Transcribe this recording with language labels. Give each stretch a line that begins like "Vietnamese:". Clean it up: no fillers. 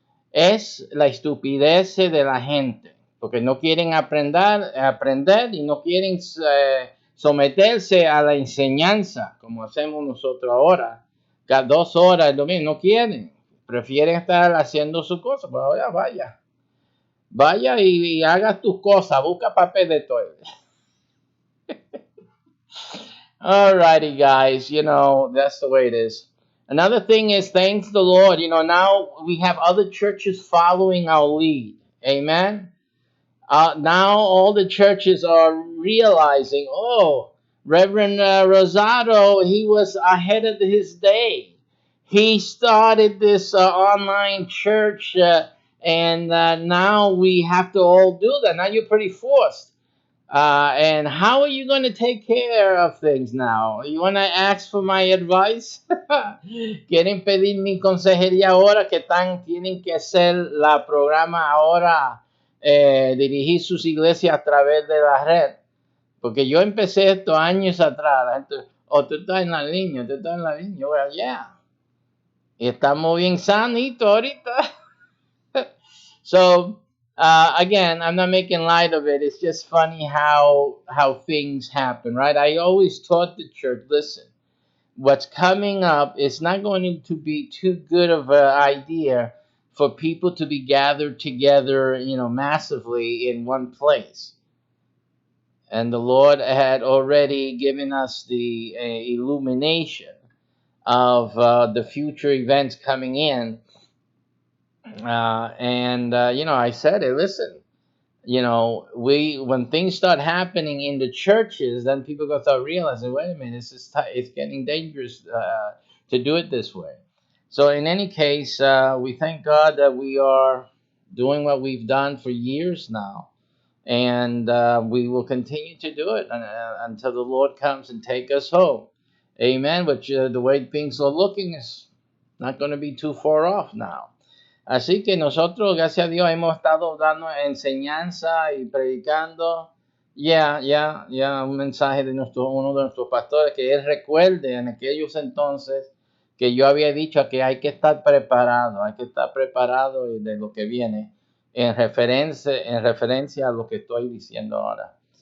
Spanish: Es la estupidez de la gente, porque no quieren aprender y no quieren someterse a la enseñanza, como hacemos nosotros ahora. Cada 2 horas el domingo, no quieren. Prefieren estar haciendo su cosa. Pues ahora vaya y haga tus cosas, busca papel de toilet.
English: Alrighty, guys, that's the way it is. Another thing is, thanks the Lord, now we have other churches following our lead. Amen. Now all the churches are realizing, Reverend Rosado, he was ahead of his day. He started this online church, and now we have to all do that. Now you're pretty forced. And how are you going to take care of things now? You want to ask for my advice?
Spanish: ¿Quieren pedir mi consejería ahora que tienen que hacer la programa ahora, dirigir sus iglesias a través de la red? Porque yo empecé esto años atrás. La gente, tú estás en la línea, tú estás en la línea. Yo,
English: well, yeah.
Spanish: Y estamos bien sanitos ahorita.
English: So, again, I'm not making light of it. It's just funny how things happen, right? I always taught the church, listen, what's coming up is not going to be too good of an idea for people to be gathered together, massively in one place. And the Lord had already given us the illumination of the future events coming in. I said it, listen, when things start happening in the churches, then people go start realizing, wait a minute, it's getting dangerous to do it this way. So in any case, we thank God that we are doing what we've done for years now, and we will continue to do it until the Lord comes and take us home. Amen. Which the way things are looking is not going to be too far off now.
Spanish: Así que nosotros, gracias a Dios, hemos estado dando enseñanza y predicando. Un mensaje de uno de nuestros pastores, que él recuerde en aquellos entonces que yo había dicho que hay que estar preparado de lo que viene en referencia a lo que estoy diciendo ahora.